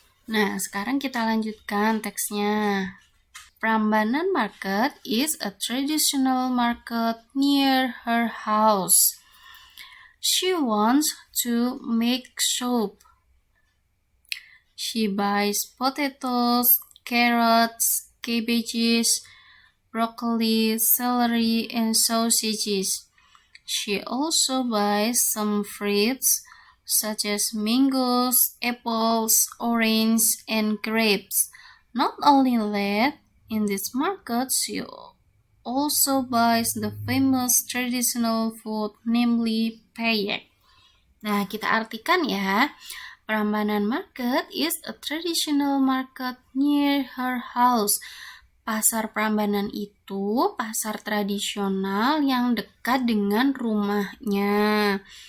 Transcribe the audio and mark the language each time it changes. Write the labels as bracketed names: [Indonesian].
[Indonesian] Nah, sekarang kita lanjutkan teksnya. [English] Prambanan market is a traditional market near her house. She wants to make soup. She buys potatoes, carrots, cabbages, broccoli, celery, and sausages. She also buys some fruits such as mangoes, apples, oranges, and grapes. Not only that, in this market she also buys the famous traditional food, namely peyek. [Indonesian] Nah, kita artikan ya. [English] Prambanan market is a traditional market near her house. [Indonesian] Pasar Prambanan itu pasar tradisional yang dekat dengan rumahnya.